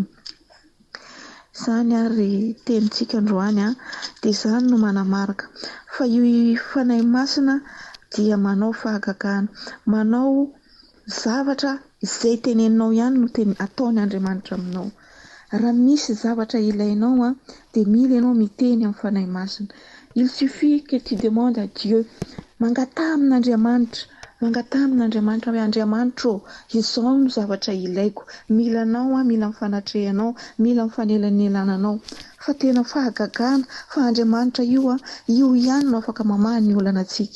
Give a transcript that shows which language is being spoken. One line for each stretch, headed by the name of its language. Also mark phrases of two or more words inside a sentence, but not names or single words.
Malagasy: Izany ary tenintsika androany dia izany no manamarika fa io fanahy masina dia manao fahagagana, manao zavatra izay teneninao ihany no ataony Andriamanitra aminao. Raha misy zavatra ilainao dia mila ianao miteny amin'ny fanahy masina.
French: Il suffit que tu demandes à Dieu,
Malagasy: mangatà amin'Andriamanitra hoe Andriamanitra izao no zavatra ilaiko, mila anao mila ny fanatrehanao, mila ny fanelan'elananao. Fa tena fahagagana fa Andriamanitra io ihany no afaka mamaha ny olana antsika.